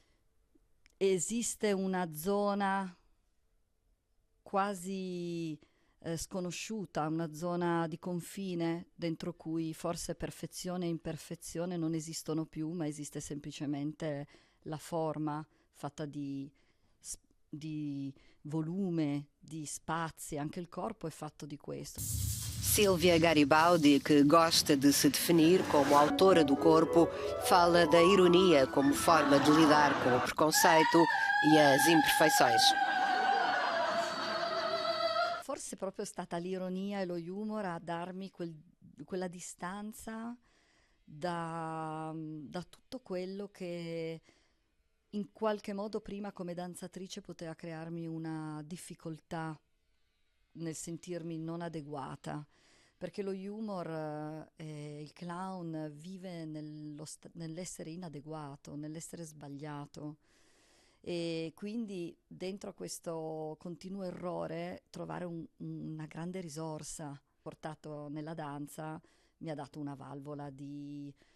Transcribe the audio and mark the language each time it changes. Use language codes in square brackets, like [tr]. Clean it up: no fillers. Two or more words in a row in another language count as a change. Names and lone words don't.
[it] esiste una zona quasi sconosciuta, una zona di confine dentro cui forse perfezione e imperfezione non esistono più, ma esiste semplicemente la forma fatta di volume, di spazi, anche il corpo è fatto di questo. [pt] Silvia Garibaldi, que gosta de se definir como autora do corpo, fala da ironia como forma de lidar com o preconceito e as imperfeições. [it] Forse è proprio stata l'ironia e lo humor a darmi quella distanza da tutto quello che in qualche modo prima come danzatrice poteva crearmi una difficoltà nel sentirmi non adeguata, perché lo humor il clown vive nell'essere inadeguato, nell'essere sbagliato, e quindi dentro a questo continuo errore trovare una grande risorsa portato nella danza mi ha dato una valvola di